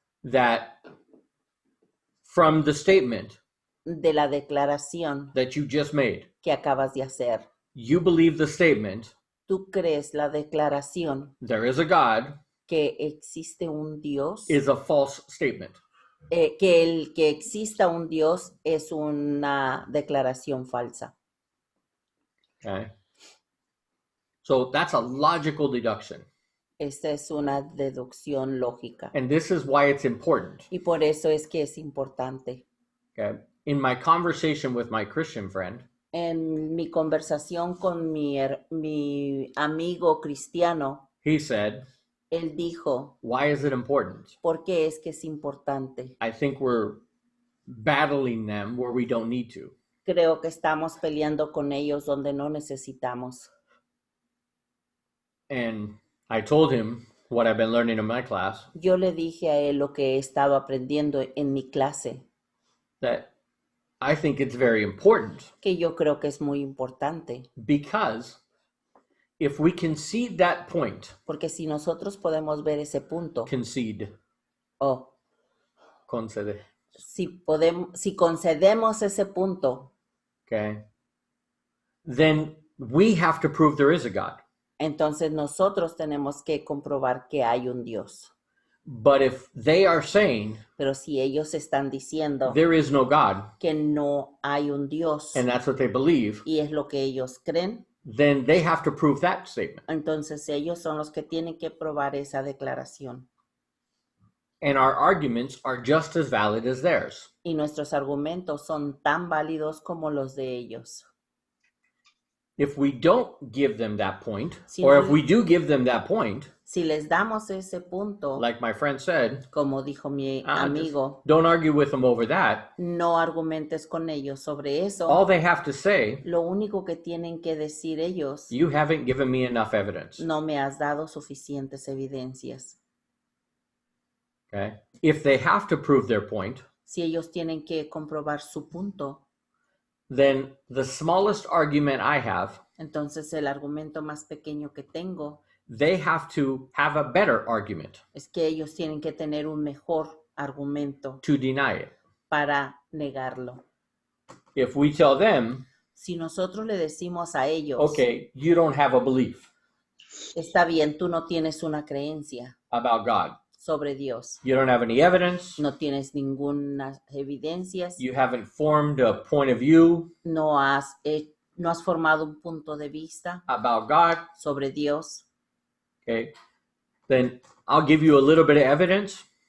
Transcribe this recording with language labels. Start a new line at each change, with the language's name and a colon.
English: That from the statement
Spanish: De la declaración
English: that you just made,
Spanish: que acabas de hacer.
English: you believe the statement,
Spanish: ¿Tú crees la declaración
English: there is a God,
Spanish: que existe un Dios?
English: is a false statement.
Spanish: Que el que exista un Dios es una declaración falsa.
English: Okay. So that's a logical deduction.
Spanish: Esta es una deducción lógica.
English: And this is why it's important.
Spanish: Y por eso es que es importante.
English: Okay. In my conversation with my Christian friend,
Spanish: En mi conversación con mi amigo cristiano,
English: he said,
Spanish: él dijo,
English: why is it important?
Spanish: ¿por qué es que es importante?
English: I think we're battling them where we don't need to.
Spanish: Creo que estamos peleando con ellos donde no necesitamos.
English: And I told him what I've been learning in my class,
Spanish: Yo le dije a él lo que he estado aprendiendo en mi clase,
English: that I think it's very important
Spanish: que yo creo que es muy importante,
English: because if we concede that point,
Spanish: porque si nosotros podemos ver ese punto, o
English: concede,
Spanish: si concedemos ese punto,
English: okay, then we have to prove there is a God.
Spanish: entonces nosotros tenemos que comprobar que hay un Dios.
English: But if they are saying
Spanish: Pero si ellos están diciendo
English: there is no God,
Spanish: que no hay un Dios
English: and that's what they believe,
Spanish: y es lo que ellos creen,
English: then they have to prove that statement.
Spanish: entonces ellos son los que tienen que probar esa declaración.
English: and our arguments are just as valid as theirs.
Spanish: Y nuestros argumentos son tan válidos como los de ellos.
English: If we don't give them that point,
Spanish: Si
English: or
Spanish: no
English: if
Spanish: le-
English: we do give them that point,
Spanish: Si les damos ese punto,
English: like my friend said,
Spanish: como dijo mi
English: just
Spanish: amigo,
English: don't argue with them over that.
Spanish: no argumentes con ellos sobre eso.
English: All they have to say,
Spanish: Lo único que tienen que decir ellos,
English: you haven't given me enough evidence.
Spanish: no me has dado suficientes evidencias.
English: Okay? If they have to prove their point,
Spanish: Si ellos tienen que comprobar su punto,
English: then the smallest argument I have,
Spanish: entonces el argumento más pequeño que tengo
English: they have to have a better argument
Spanish: es que ellos tienen que tener un mejor argumento
English: to deny it.
Spanish: para negarlo.
English: If we tell them,
Spanish: Si nosotros le decimos a ellos,
English: okay, you don't have a belief
Spanish: está bien, tú no tienes una creencia
English: about God,
Spanish: sobre Dios,
English: you don't have any evidence,
Spanish: no tienes ninguna evidencias,
English: you haven't formed a point of view
Spanish: no has formado un punto de vista
English: about God,
Spanish: sobre Dios,
English: okay, then I'll give you a little bit of evidence